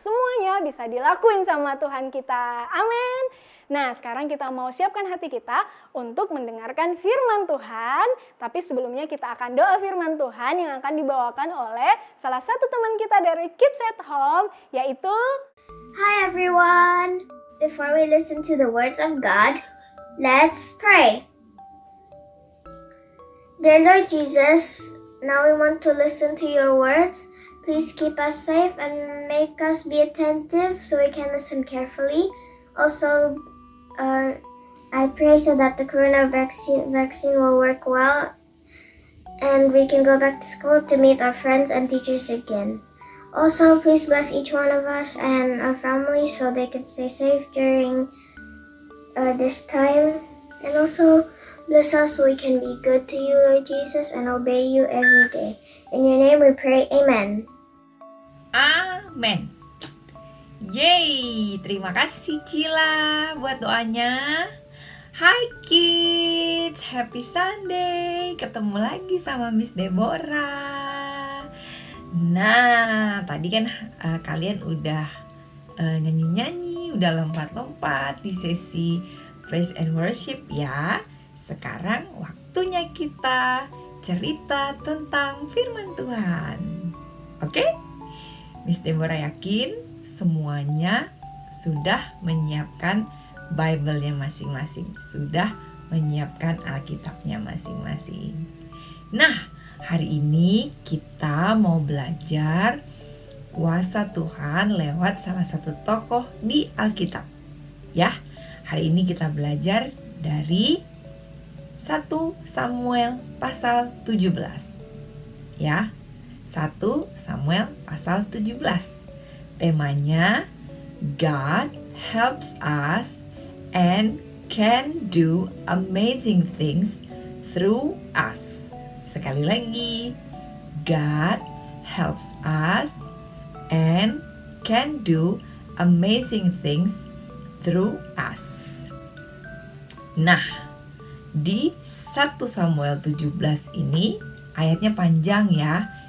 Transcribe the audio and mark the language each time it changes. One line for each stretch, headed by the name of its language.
Indonesian: Semuanya bisa dilakuin sama Tuhan kita. Amin. Nah, sekarang kita mau siapkan hati kita untuk mendengarkan firman Tuhan. Tapi sebelumnya kita akan doa firman Tuhan yang akan dibawakan oleh salah satu teman kita dari Kids at Home, yaitu
English: Hi everyone! Before we listen to the words of God, let's pray. Dear Lord Jesus, now we want to listen to your words. Please keep us safe and make us be attentive so we can listen carefully. Also, I pray so that the corona vaccine will work well and we can go back to school to meet our friends and teachers again. Also, please bless each one of us and our families so they can stay safe during this time. And also, bless us so we can be good to you, Lord Jesus, and obey you every day. In your name we pray, Amen. Amen.
Indonesian: Yeay, terima kasih Cila buat doanya. Hai
English: kids, happy Sunday.
Indonesian: Ketemu lagi sama Miss Deborah. Nah, tadi kan kalian udah nyanyi-nyanyi, udah lompat-lompat di sesi praise and worship ya. Sekarang waktunya kita cerita tentang firman Tuhan. Oke? Miss Deborah yakin semuanya sudah menyiapkan Bible-nya masing-masing, sudah menyiapkan Alkitabnya masing-masing. Nah, hari ini kita mau belajar kuasa Tuhan lewat salah satu tokoh di Alkitab. Ya, hari ini kita belajar dari 1 Samuel pasal 17. Ya, 1 Samuel pasal 17. Temanya
English: God helps us and can do amazing things through us.
Indonesian: Sekali lagi,
English: God helps us and can do amazing things through us.
Indonesian: Nah, di 1 Samuel 17 ini ayatnya panjang ya.